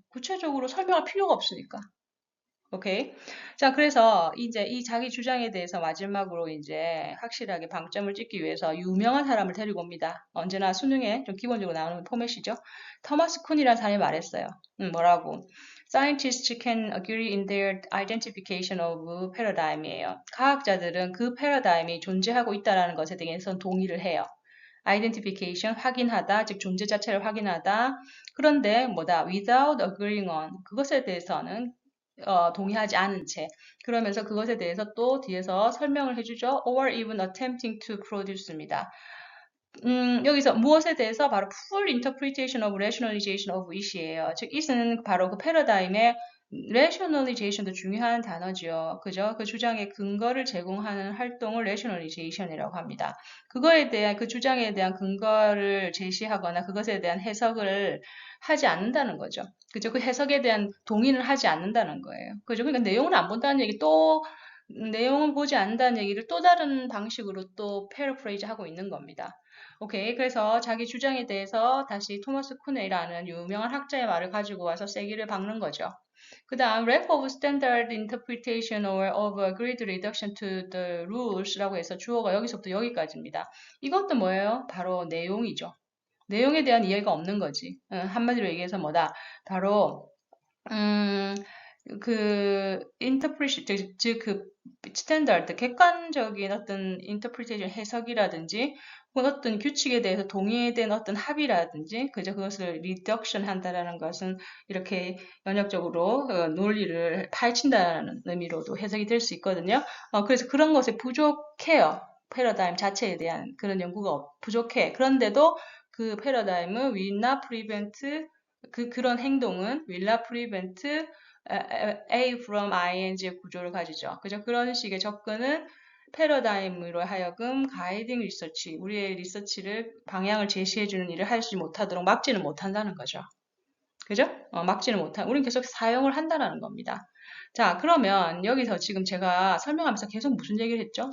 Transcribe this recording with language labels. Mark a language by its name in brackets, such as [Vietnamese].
[Korean] 구체적으로 설명할 필요가 없으니까. 오케이. 자, 그래서 이제 이 자기 주장에 대해서 마지막으로 이제 확실하게 방점을 찍기 위해서 유명한 사람을 데리고 옵니다. 언제나 수능에 좀 기본적으로 나오는 포맷이죠. 토마스 쿤이라는 사람이 말했어요. 뭐라고? [English] Scientists can agree in their identification of paradigm이에요. [Korean] 과학자들은 그 패러다임이 존재하고 있다는 것에 대해서 동의를 해요. identification, 확인하다, 즉 존재 자체를 확인하다. 그런데 뭐다? [English] without agreeing on, [Korean] 그것에 대해서는 동의하지 않은 채 그러면서 그것에 대해서 또 뒤에서 설명을 해주죠. [English] or even attempting to produce입니다. [Korean] 여기서 무엇에 대해서 바로 [English] full interpretation of rationalization of it이에요. [Korean] 즉 it은 바로 그 패러다임의 rationalization도 중요한 단어죠. 그죠? 그 주장의 근거를 제공하는 활동을 rationalization이라고 합니다. 그거에 대한 그 주장에 대한 근거를 제시하거나 그것에 대한 해석을 하지 않는다는 거죠. 그죠? 그 해석에 대한 동의를 하지 않는다는 거예요. 그죠? 그러니까 내용을 안 본다는 얘기 또 내용을 보지 않는다는 얘기를 또 다른 방식으로 또 패러프레이즈 하고 있는 겁니다. 오케이. 그래서 자기 주장에 대해서 다시 토마스 쿠네이라는 유명한 학자의 말을 가지고 와서 세기를 박는 거죠. [English] 그 다음, lack of standard interpretation or of agreed reduction to the rules라고 해서 주어가 여기서부터 여기까지입니다. [Korean] 이것도 뭐예요? 바로 내용이죠. 내용에 대한 이해가 없는 거지. 한마디로 얘기해서 뭐다? 바로 그 interpretation, 즉 그 스탠다드, 객관적인 어떤 interpretation 해석이라든지 어떤 규칙에 대해서 동의된 어떤 합의라든지 그저 그것을 reduction 한다라는 것은 이렇게 연역적으로 논리를 파헤친다는 의미로도 해석이 될 수 있거든요. 그래서 그런 것에 부족해요. 패러다임 자체에 대한 그런 연구가 부족해. 그런데도 그 패러다임은 [English] will not prevent [Korean] 그런 행동은 [English] will not prevent A from ING의 [Korean] 구조를 가지죠. 그죠? 그런 식의 접근은 패러다임으로 하여금 가이딩 리서치, 우리의 리서치를 방향을 제시해주는 일을 하지 못하도록 막지는 못한다는 거죠. 그죠? 막지는 못한, 우리는 계속 사용을 한다는 겁니다. 자, 그러면 여기서 지금 제가 설명하면서 계속 무슨 얘기를 했죠?